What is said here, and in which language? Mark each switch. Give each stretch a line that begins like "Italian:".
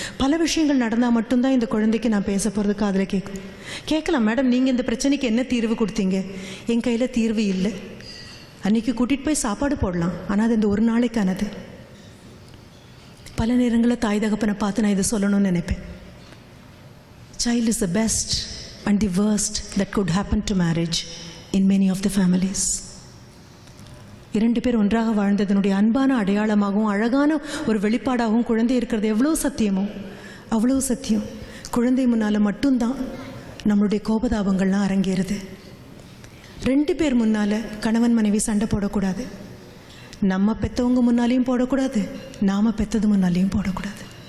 Tamil: பல விஷயங்கள் நடந்தால் மட்டும்தான் இந்த குழந்தைக்கு நான் பேச போகிறது காதில் கேட்கலாம். மேடம் நீங்கள் இந்த பிரச்சனைக்கு என்ன தீர்வு கொடுத்தீங்க? என் கையில் தீர்வு இல்லை. அன்றைக்கி கூட்டிகிட்டு போய் சாப்பாடு போடலாம், ஆனால் அது இந்த ஒரு நாளைக்கானது. பல நேரங்களில் தாய் தகப்பனை பார்த்து நான் இதை சொல்லணும்னு நினைப்பேன்.
English: Child is the best and the worst that could happen to marriage in many of the families.
Tamil: இரண்டு பேர் ஒன்றாக வாழ்ந்ததனுடைய அன்பான அடையாளமாகவும் அழகான ஒரு வெளிப்பாடாகவும் குழந்தை இருக்கிறது எவ்வளோ சத்தியமோ அவ்வளோ சத்தியம். குழந்தை முன்னால் மட்டும்தான் நம்மளுடைய கோபதாபங்கள்லாம் அரங்கேறுது. ரெண்டு பேர் முன்னால் கணவன் மனைவி சண்டை போடக்கூடாது. நம்ம பெற்றவங்க முன்னாலேயும் போடக்கூடாது, நாம் பெற்றது முன்னாலேயும் போடக்கூடாது.